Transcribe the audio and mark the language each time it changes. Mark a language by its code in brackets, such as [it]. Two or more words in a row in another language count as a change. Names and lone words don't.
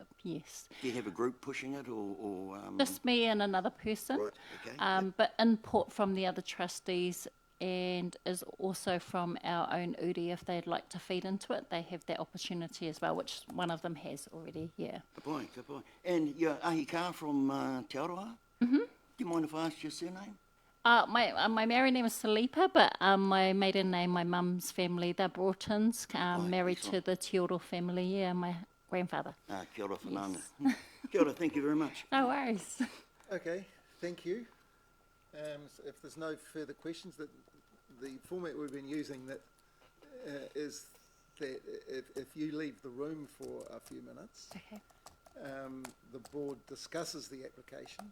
[en] Yes, Do you have a group pushing it, or just me and another person. Right. Okay. But input from the other trustees, and is also from our own uri. If they'd like to feed into it, they have that opportunity as well, which one of them has already. Yeah. [mi] Ka pai. [en] And you're [mi] ahi ka [en] from Te Aroha? Mm-hmm. Do you mind if I ask your surname? My married name is Salipa, but my maiden name, my mum's family, they're Broughtons, married to excellent. the Teoro family. Yeah, my grandfather. [mi] Kia ora whananga. Kia ora, [en] thank you very much. No worries. Okay, thank you. So if there's no further questions, the format we've been using is that if you leave the room for a few minutes, Okay. the board discusses the application,